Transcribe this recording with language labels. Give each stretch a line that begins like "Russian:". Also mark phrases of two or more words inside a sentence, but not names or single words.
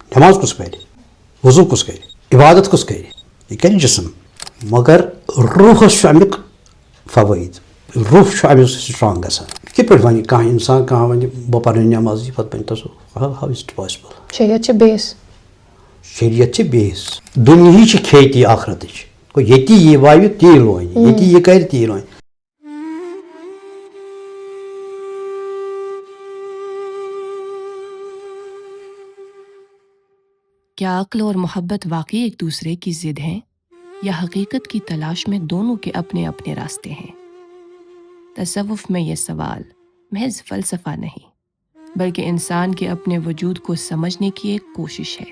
Kashmiri: نماز کس کرِ, وضو کس کرِ, عبادت کس کرِ, یہ کرِ جسم, مگر روحس چھُ امیُک فوٲیِد, روح چھُ امیُک سٹرانگ گژھان. کِتھ پٲٹھۍ وَنہِ کانٛہہ اِنسان, کانٛہہ وَنہِ بہٕ پَرٕ نٮ۪مازٕے پَتہٕ بَنہِ تصوف,
English: how is it possible?
Kashmiri: شریعت چھِ بیس, شریعت چھِ بیس, دُنیہٕچ چھِ کھیتی آخرتٕچ. گوٚو ییٚتی یہِ وَوِ تی لونہِ, ییٚتی یہِ کَرِ تی لونہِ.
Urdu: کیا عقل اور محبت واقعی ایک دوسرے کی ضد ہیں یا حقیقت کی تلاش میں دونوں کے اپنے اپنے راستے ہیں؟ تصوف میں یہ سوال محض فلسفہ نہیں بلکہ انسان کے اپنے وجود کو سمجھنے کی ایک کوشش ہے.